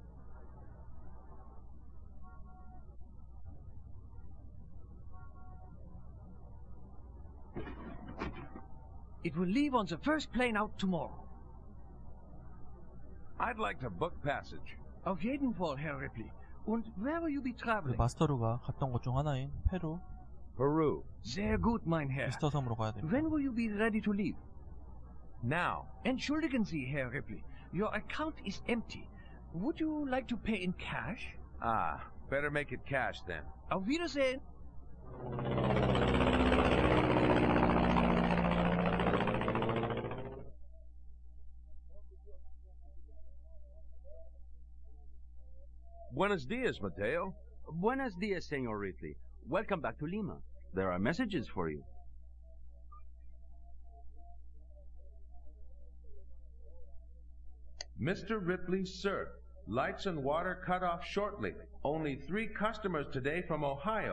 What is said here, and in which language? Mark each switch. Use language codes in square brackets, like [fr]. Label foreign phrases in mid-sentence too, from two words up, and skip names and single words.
[en] It will leave on the first plane out tomorrow. I'd like to book passage. [de] Auf jeden Fall, Herr Ripley. [en] Und where will you be traveling? [ko] 마스터루가 갔던 곳 중 하나인 페루. Peru. [de] Sehr gut, mein Herr. [ko] 미스터 섬으로 가야 됩니다. [en] When will you be ready to leave? Now. [de] Entschuldigen Sie, Herr Ripley. [en] Your account is empty. Would you like to pay in cash? Ah, better make it cash then. [de] Auf Wiedersehen. [es] Buenos dias, Mateo. Buenos dias, [en] Senor Ripley. Welcome back to Lima. There are messages for you. Mr. Ripley, sir. Lights and water cut off shortly. Only 3 customers today from Ohio.